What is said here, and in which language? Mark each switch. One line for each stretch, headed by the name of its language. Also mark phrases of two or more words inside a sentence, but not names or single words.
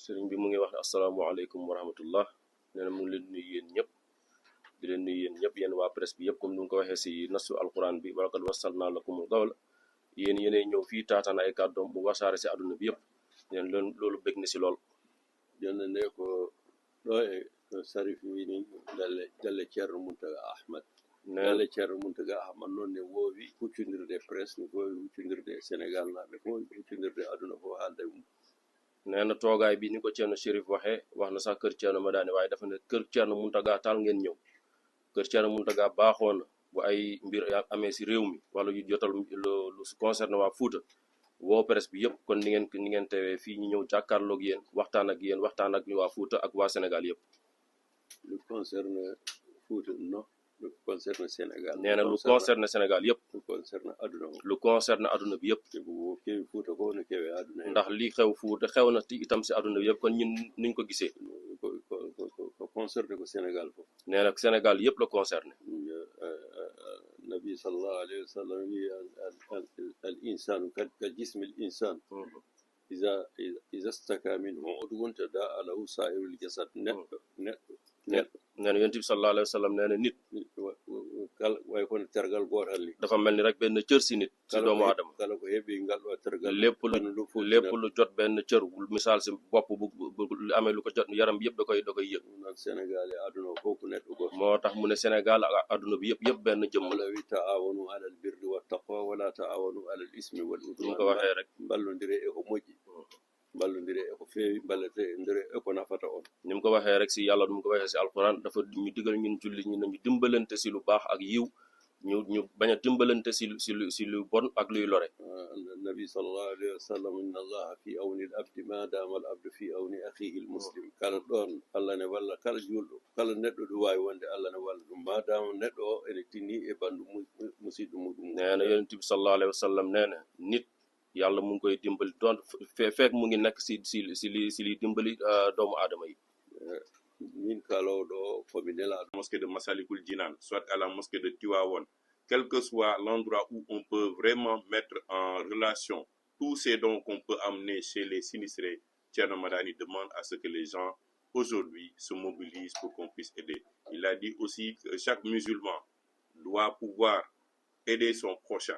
Wolof: sëriñ bi mu ngi wax ne
Arabic: السلام عليكم ورحمة الله
Wolof: nee na mu ngi leen nuyu yéen ñëpp di leen nuyu yéen ñëpp yéen waa presse bi yëpp comme ni nga ko waxee si nasu alquran bi
Arabic: ولقد وصلنا لكم القول
Wolof: yéen yéenay ñëw fii taataan ay kàddoom mu wasaare si àdduna bi yëpp neen loolu bég na si lool
Fula: jonnde ko ɗo e to sarifi wini galle ceerno Mountaga Ahmad galle ceerno Mountaga Ahmad noon ne woowi huccodirde presse ne woowi huccodirde Sénégal naaɓe fof huccodirde aduna fof haalde mum
Wolof: nee na toogaay bi ni ko Ceerno Chérif waxee wax na sax kër Ceerno Madani waaye dafa ne kër Ceerno Mountaga taal ngeen ñëw kër Ceerno Mountaga baaxoon na bu ay mbir amee si réew mi wala yu jotal lu concerne waa Fuuta woo presse bi yëpp kon ni ngeen teewee fii ñu ñëw jàkkaarloog yéen waxtaan ak waa Fuuta ak waa Sénégal yëpp lu concerne Fuuta non lu concerne Sénégal nee na lu concerne Sénégal yëpp lu concerne aduna lu concerne aduna bi yëpp
Fula: kewi Fuuta ko no kewi aduna
Wolof: ndax li xew Fuuta xew na itam si aduna bi yëpp kon ñun niñ ko gisee ko concerne ko Sénégal foofu nee na Sénégal yëpp la concerné
Arabic: النبي صلى الله عليه وسلم و الإنسان كجسم الإنسان إذا اشتكى منه عضو تداعى له سائر الجسد neɗɗo
Wolof: nee na yonent bi
Arabic: صلى الله عليه وسلم
Wolof: nee na nit
Fula: kala way kono tergal gootal ni
Wolof: dafa mel ni rek benn cër si nit si doomu aadama
Fula: kala ko heeɓi ngal ɗo tergal
Wolof: lépp lu jot benn cër misaal si bopp bu amee lu ko jot yaram bi yëpp da koy yëg
Fula: noon Sénégal e aduna o fof ko neɗɗo goto
Wolof: moo tax mu ne Sénégal ak aduna bi yëpp benn jëmm la
Arabic: وتعاونوا على البر والتقوى ولا تعاونوا على الإثم والعدوان
Wolof: ko waxee rek
Fula: ballodire e ko moƴƴi ballodire e ko feewi ballodire e ko nafata on
Wolof: ni mu ko waxee rek si yàlla du mu ko waxee si alquran dafa ñu digal ñun julli ñi nañu dimbalante si lu baax ak yiw ñu bañ a dimbalante si lu bon ak luy lore
Arabic: النبي صلى الله عليه وسلم إن الله في عون العبد ما دام العبد في عون أخيه المسلم
Fula: kala ɗon allah ne walla kala julɗo kala neɗɗo ɗo wawi wonde allah ne walla ɗum ma dama neɗɗo o ene tinni e bandu musidɗo muɗum
Wolof: nee na yonent bi
Arabic: صلى الله عليه وسلم
Wolof: nee na nit yàlla mu ngi koy dimbali doon fekk mu ngi nekk si li dimbali doomu aadama yi
Fula: min kalowɗo komi nelaɗo
French: mosquée de Massalikul Jinan soit à la mosquée de Tivaouane quel que soit l'endroit où on peut vraiment mettre en relation tous ces dons qu'on peut amener chez les sinistrés, Thierno Madani demande à ce que les gens aujourd'hui se mobilisent pour qu'on puisse aider. Il a dit aussi que chaque musulman doit pouvoir aider son prochain.